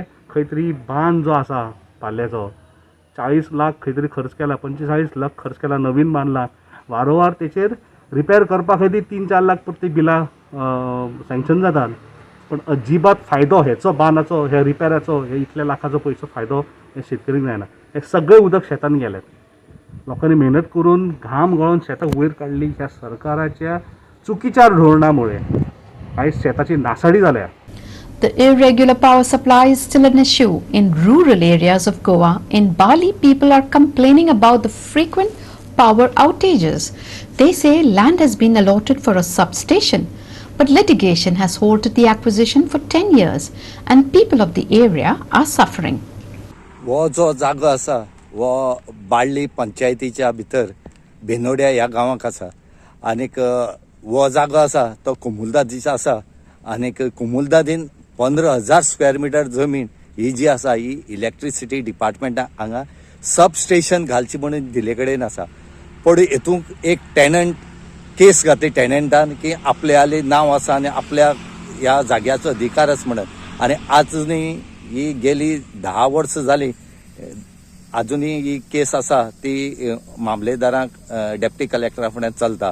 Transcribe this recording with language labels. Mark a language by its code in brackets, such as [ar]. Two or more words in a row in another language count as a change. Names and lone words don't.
[kok] खंय तरी बांद जो आसा पाल्याचो 40 लाख खंय तरी खर्च केला 45 लाख खर्च केला नवीन बांदला वारंवार तेचेर रिपेर करपाक खंय तरी 3-4 लाख प्रत्येक बिलां सँक्शन जातात पण अजिबात फायदो हेचो बांदाचो ह्या रिपेराचो हे इतल्या लाखाचो पयसो फायदो हे शेतकऱ्यांक जायना हे सगळे उदक शेतान गेलें लोकांनी मेहनत करून घाम गळोवन शेतां वयर काडली ह्या सरकाराच्या चुकीच्या धोरणामुळे आयज शेताची नासाडी जाल्या. [en] The irregular power supply is still an issue in rural areas of Goa. In Bali, people are complaining about the frequent power outages. They say land has been allotted for a substation, but litigation has halted the acquisition for 10 years and people of the area are suffering. [kok] वो जो जागो आसा वो बाळ्ळी पंचायतीच्या भितर बेनोड्या ह्या गांवांक आसा आनीक वो जागो आसा तो कुमुलदादीचो आसा आनीक कुमुलदादीन 15,000 [en] square meter [kok] जमीन ही जी आसा ही [en] electricity departmentan [kok] हांगा [en] sub station [kok] घालची म्हणून दिले कडेन आसा पण हेतूंक एक [en] tenant case [kok] घातली टेनंटान की आपल्याले नांव आसा आनी आपल्या ह्या जाग्याचो अधिकार आसा म्हणून आनी आजुनी ही गेली 10 वर्सां जाली अजूनही ही केस आसा ती मामलेदारांक [en] deputy collectora [kok] फुड्यान चलता.